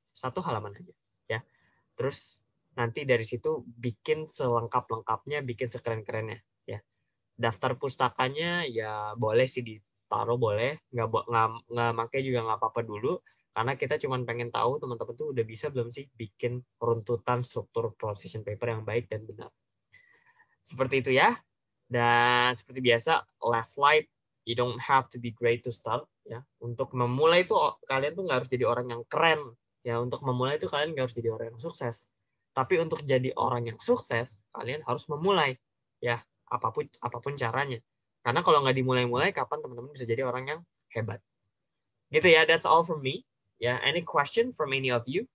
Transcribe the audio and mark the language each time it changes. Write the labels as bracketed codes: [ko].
[id] 1 halaman aja ya. Terus nanti dari situ bikin selengkap-lengkapnya, bikin sekeren-kerennya ya. Daftar pustakanya ya boleh sih ditaruh, boleh, nggak pakai juga nggak apa-apa dulu. Karena kita cuma pengen tahu teman-teman tuh udah bisa belum sih bikin runtutan struktur position paper yang baik dan benar. Seperti itu ya. Dan seperti biasa, [en] last slide, you don't have to be great to start. [id] Ya. Untuk memulai itu kalian tuh nggak harus jadi orang yang keren. Ya, untuk memulai itu kalian nggak harus jadi orang yang sukses. Tapi untuk jadi orang yang sukses, kalian harus memulai. Ya, apapun caranya. Karena kalau nggak dimulai-mulai, kapan teman-teman bisa jadi orang yang hebat. Gitu ya, [en] that's all from me. Ya, any question from any of you?